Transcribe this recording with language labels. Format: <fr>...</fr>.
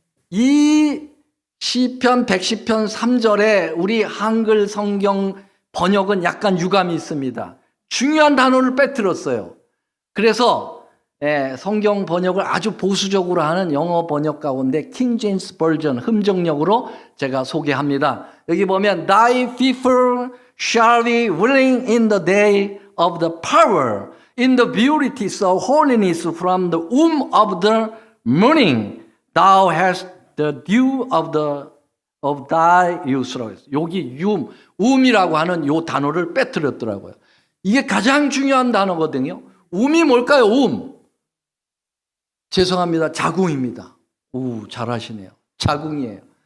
<ko>이 시편 110편 3절에 우리 한글 성경 번역은 약간 유감이 있습니다. 중요한 단어를 빼뜨렸어요. 그래서 성경 번역을 아주 보수적으로 하는 영어 번역 가운데 킹 제임스 버전 흠정역으로 제가 소개합니다. 여기 보면</ko> <en>Thy people shall be willing in the day of the power, in the beauties of holiness from the womb of the morning. Thou hast the dew of thy youth.</en> <ko>여기 um이라고 하는 요 단어를 빼뜨렸더라고요. 이게 가장 중요한 단어거든요. um이 뭘까요? 죄송합니다. 자궁입니다. 오, 잘하시네요. 자궁이에요.</ko>